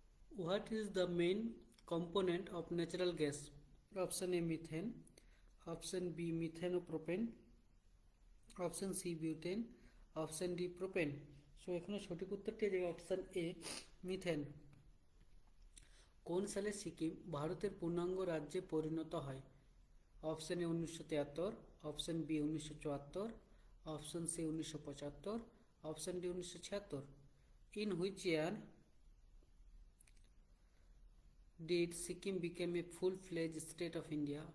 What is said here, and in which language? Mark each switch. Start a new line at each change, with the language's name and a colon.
English: What is the main component of natural gas? Option A methane, option B methanopropane, option C butane, option D propane.
Bangla: So এখানে সঠিক উত্তরটি হবে option A methane. কোন সালে সিকিম ভারতের পূর্ণাঙ্গ রাজ্যে পরিণত হয়?
English: Option A 1973, option B 1974, option C 1975, option D 1976। In which year did Sikkim become a full-fledged state of India?